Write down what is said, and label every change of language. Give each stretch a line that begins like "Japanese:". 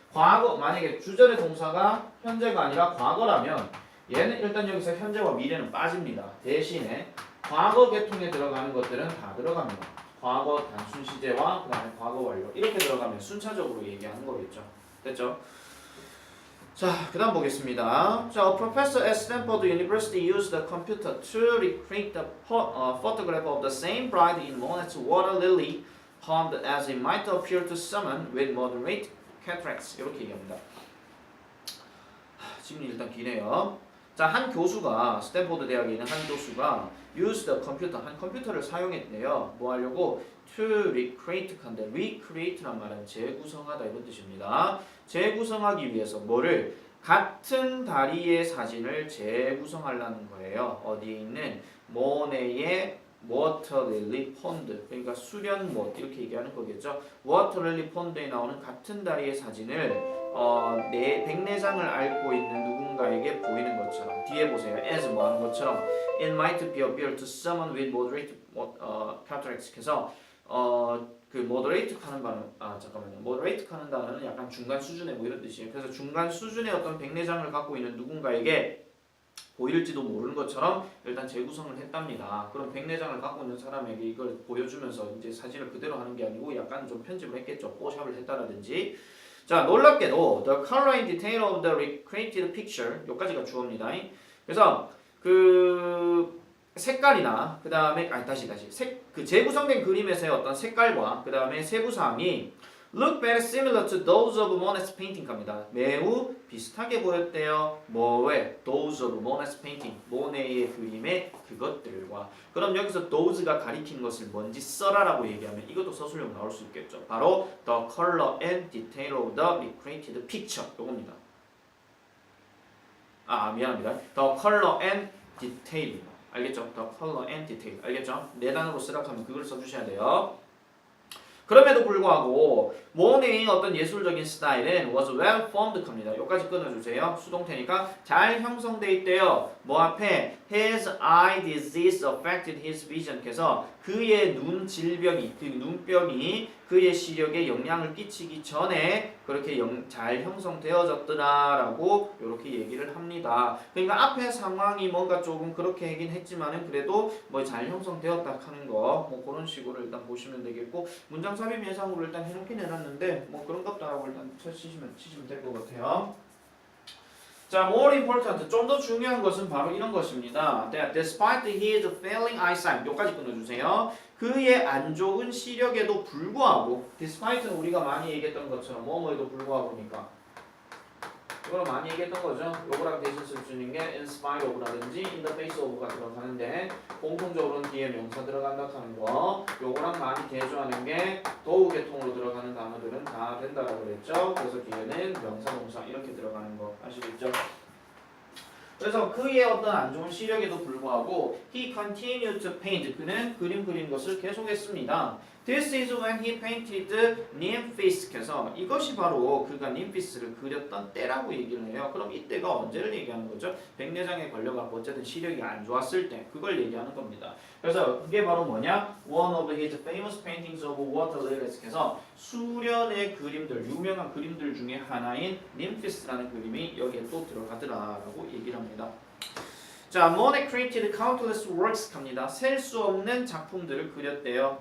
Korean: 과거 만약에 주절의 동사가 현재가 아니라 과거라면 얘는 일단 여기서 현재와 미래는 빠집니다. 대신에 과거 계통에 들어가는 것들은 다 들어갑니다. 과거 단순 시제와 그 다음에 과거 완료 이렇게 들어가면 순차적으로 얘기하는 거겠죠. 됐죠? 자, 그 다음 보겠습니다.
English: 자, a professor at Stanford University used a computer to recreate the photograph of the same bride in Monet's water lily pond as it might appear to someone with moderate cataracts.
Korean: 이렇게 얘기합니다. 질문이 일단 기네요. 자, 한 교수가 스탠포드 대학에 있는 한 교수가
English: used a computer
Korean: 한 컴퓨터를 사용했대요. 뭐 하려고?
English: to recreate
Korean: 한데 recreate란 말은 재구성하다 이런 뜻입니다. 재구성하기 위해서 뭐를? 같은 다리의 사진을 재구성하려는 거예요. 어디에 있는 모네의 워터릴리 폰드 그러니까 수련못 이렇게 얘기하는 거겠죠. 워터릴리 폰드에 나오는 같은 다리의 사진을 내 백내장을 앓고 있는 누군가에게 보이는 것처럼 뒤에 보세요.
English: as
Korean: 뭐 하는 것처럼
English: it might be appear to someone with moderate cataracts
Korean: 해서 그
English: moderate
Korean: 하는 단어 잠깐만요. moderate 하는 단어는 약간 중간 수준의 뭐 이런 뜻이에요. 그래서 중간 수준의 어떤 백내장을 갖고 있는 누군가에게 보일지도 모르는 것처럼 일단 재구성을 했답니다. 그럼 백내장을 갖고 있는 사람에게 이걸 보여주면서 이제 사진을 그대로 하는 게 아니고 약간 좀 편집을 했겠죠. 포샵을 했다라든지. 자, 놀랍게도
English: the color and detail of the recreated picture
Korean: 여기까지가 주어입니다. 그래서 그 색깔이나 그 다음에 그 재구성된 그림에서의 어떤 색깔과 그 다음에 세부 사항이
English: Look very similar to those of Monet's painting
Korean: 갑니다. 매우 비슷하게 보였대요. 뭐에?
English: Those of Monet's painting.
Korean: 모네의 그림의 그것들과. 그럼 여기서 those가 가리키는 것을 뭔지 써라라고 얘기하면 이것도 서술형 나올 수 있겠죠.
English: 바로 the color and detail of the recreated picture.
Korean: 요겁니다. 미안합니다.
English: The color and detail.
Korean: 알겠죠?
English: The color and detail.
Korean: 알겠죠? 네 단어로 쓰라고 하면 그걸 써주셔야 돼요. 그럼에도 불구하고 모네의 어떤 예술적인 스타일은
English: was well formed
Korean: 겁니다. 여기까지 끊어주세요. 수동태니까 잘 형성돼 있대요. 뭐 앞에
English: his eye disease affected his vision
Korean: 해서 그의 눈 질병이 그 눈병이 그의 시력에 영향을 끼치기 전에 그렇게 잘 형성되어졌더라라고 이렇게 얘기를 합니다. 그러니까 앞에 상황이 뭔가 조금 그렇게 하긴 했지만은 그래도 뭐 잘 형성되었다 하는 거 뭐 그런 식으로 일단 보시면 되겠고 문장 삽입 예상으로 일단 해놓긴 해놨는데 뭐 그런 것도 일단 치시면 될 것 같아요. 자,
English: more important,
Korean: 좀 더 중요한 것은 바로 이런 것입니다.
English: That despite his failing eyesight,
Korean: 여기까지 끊어주세요. 그의 안 좋은 시력에도 불구하고, despite는 우리가 많이 얘기했던 것처럼 뭐뭐에도 불구하고니까 이걸 많이 얘기했던 거죠. 요거랑 대신 쓸 수 있는 게
English: in spite of
Korean: 라든지
English: in the face of
Korean: 가 들어가는데 공통적으로는 뒤에 명사 들어간다 하는 거 요거랑 많이 대조하는 게 도우 계통으로 들어가는 단어들은 다 된다라고 그랬죠. 그래서 뒤에는 명사, 동사 이렇게 들어가는 거 아시겠죠? 그래서 그의 어떤 안 좋은 시력에도 불구하고
English: he continued to paint.
Korean: 그는 그림 그리는 것을 계속했습니다.
English: This is when he painted Nymphis.
Korean: 해서 이것이 바로 그가 ним피스를 그렸던 때라고 얘기를 해요. 그럼 이때가 언제를 얘기하는 거죠? 백내장에 걸려갖고 어쨌든 시력이 안 좋았을 때 그걸 얘기하는 겁니다. 그래서 그게 바로 뭐냐?
English: One of his famous paintings of water lilies.
Korean: 해서 수련의 그림들, 유명한 그림들 중에 하나인 ним피스라는 그림이 여기에 또 들어가더라라고 얘기를 합니다.
English: 자, Monet created countless works
Korean: 갑니다. 셀 수 없는 작품들을 그렸대요.